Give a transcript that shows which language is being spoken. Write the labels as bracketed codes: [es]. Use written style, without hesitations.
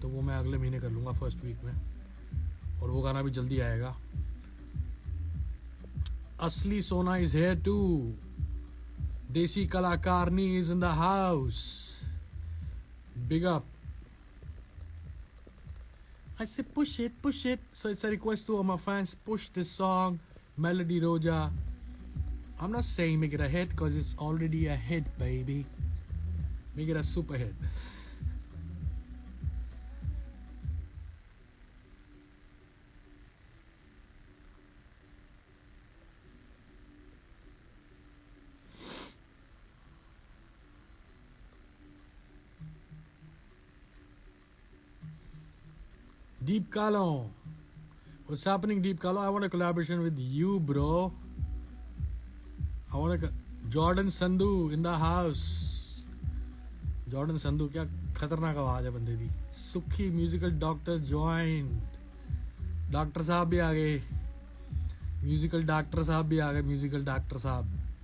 [hi] तो वो मैं अगले महीने कर लूँगा, फर्स्ट वीक में, और वो गाना भी जल्दी आएगा। [en] असली सोना is here too, देसी कलाकारनी is in the house, big up. I say push it, push it. So it's a request to all my fans, push this song, Melody Roja. I'm not saying make it a hit because it's already a hit, baby. Make it a super hit. Deep Kalo. What's happening, Deep Kalo? I want a collaboration with you, bro. I want a Jordan Sandhu in the house. [hi] Jordan Sandhu, क्या खतरनाक आवाज है बंदे दी। सुखी musical doctor join, doctor साहब भी आ गए, musical doctor साहब भी आ गए, म्यूजिकल डॉक्टर साहब।